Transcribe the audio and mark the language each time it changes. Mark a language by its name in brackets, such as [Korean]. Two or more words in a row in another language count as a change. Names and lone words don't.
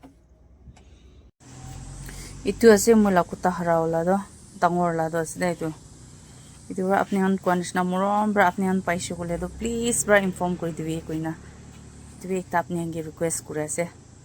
[Naga Pidgin] itu ase mola kuta haraola do dangor la do ase dai to itu apni han konishna morom bra apni han paise kule do please bra inform kuri dibi koina dibi ekta apni ge request kure ase